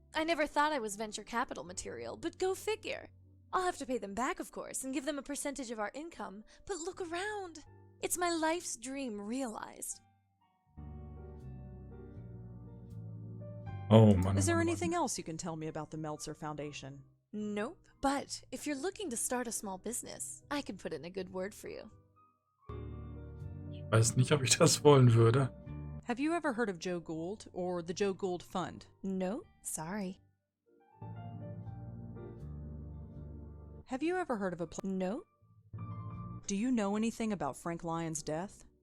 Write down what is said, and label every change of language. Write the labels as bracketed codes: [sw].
[en] I never thought I was venture capital material, but go figure. I'll have to pay them back, of course, and give them a percentage of our income, but look around. It's my life's dream realized. [de] Oh, Mann. [en] Is there [de] Mann, [en] anything [de] Mann. [en] else you can tell me about the Meltzer Foundation? Nope, but if you're looking to start a small business, I can put in a good word for you. [de] Ich weiß nicht, ob ich das wollen würde. [en] Have you ever heard of Joe Gould or the Joe Gould Fund? Nope, sorry. Have you ever heard of a Nope. Do you know anything about Frank Lyons' death?